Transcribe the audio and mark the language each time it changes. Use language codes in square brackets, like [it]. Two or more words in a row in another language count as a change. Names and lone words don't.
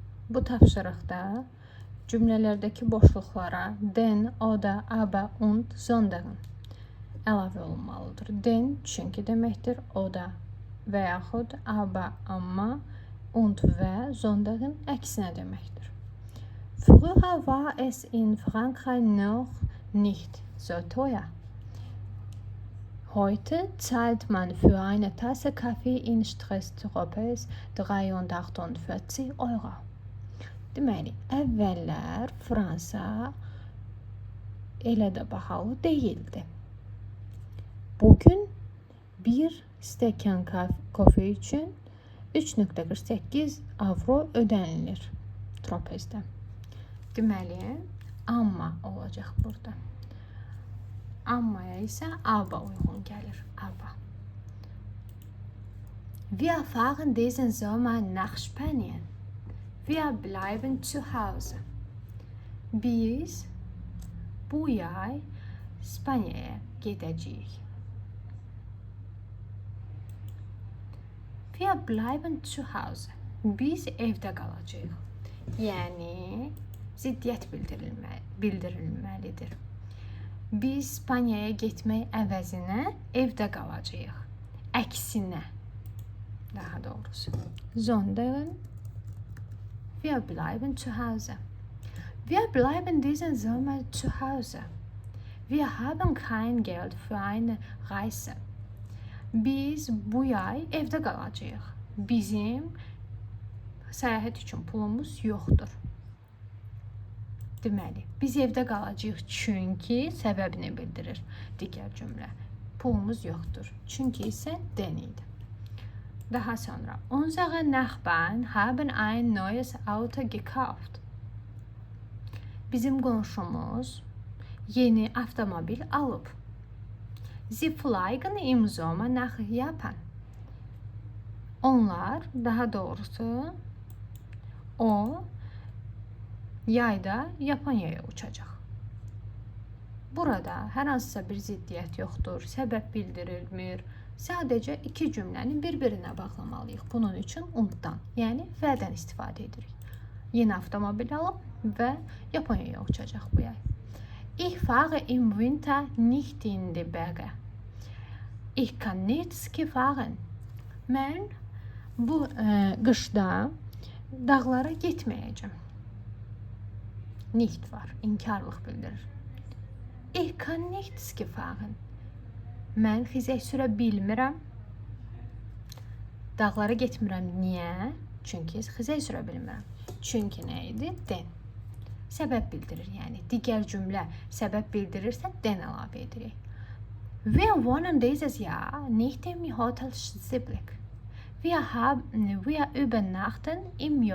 [az] Bu tapşırıqda cümlələrdəki boşluqlara [de] den, oder, aber und, sondern [az] əlavə olunmalıdır. Den çünki deməkdir, oder və yaxud aber, amma, und və sondern əksinə deməkdir. [de] Früher war es in Frankreich noch nicht so teuer. Heute zahlt man für eine Tasse Kaffee in Stress-Tropez 3,48 Euro. [az] Deməli, əvvəllər Fransa elə də bahalı deyildi. Bugün bir stəkan kofe üçün 3,48 avro ödənilir Tropezdə. Deməli, amma olacaq burada. Ammaya isə aber uyğun gəlir. Aber. [de] Wir fahren diesen Sommer nach Spanien. Wir bleiben zu Hause. [az] Biz bu yay İspanyaya gedəcəyik. [de] Wir bleiben zu Hause. [az] Biz evdə qalacağıq. Yəni ziddiyyət bildirilməlidir. Biz İspanyaya getmək əvəzinə evdə qalacağıq. Əksinə, daha doğrusu. [de] Sondern wir bleiben zu Hause. Wir bleiben diesen Sommer zu Hause. Wir haben kein Geld für eine Reise. [az] Biz bu yay evdə qalacağıq. Bizim səyahət üçün pulumuz yoxdur. Deməli, biz evdə qalacağıq çünki səbəbini bildirir digər cümlə. Pulumuz yoxdur. Çünki isə den idi. Daha sonra, [de] unsere Nachbarn haben ein neues Auto gekauft. [az] Bizim qonşumuz yeni avtomobil alıb. [de] Sie fliegen im Sommer nach Japan. [az] Onlar, daha doğrusu, o yayda Yaponiyaya uçacaq. Burada hər hansısa bir ziddiyyət yoxdur, səbəb bildirilmir. Sadəcə iki cümləni bir-birinə bağlamalıyıq. Bunun üçün unddan, yəni vədən istifadə edirik. Yeni avtomobil alıb və Yaponiyaya uçacaq bu yay. [de] Ich fahre im Winter nicht in die Berge. Ich kann nicht ski fahren. [az] Mən bu qışda dağlara getməyəcəm. Nicht var, inkarlıq bildirir. [de] Ich kann nicht ski fahren. [az] Mən xizək sürə bilmirəm. Dağlara getmirəm. Niyə? Çünki xizək sürə bilmirəm. Çünki nə idi? Den. Səbəb bildirir, yəni. Digər cümlə səbəb bildirirsə, den əlavə edirik. [de] Wir wohnen dieses Jahr nicht im Hotel Siblik. Wir übernachten im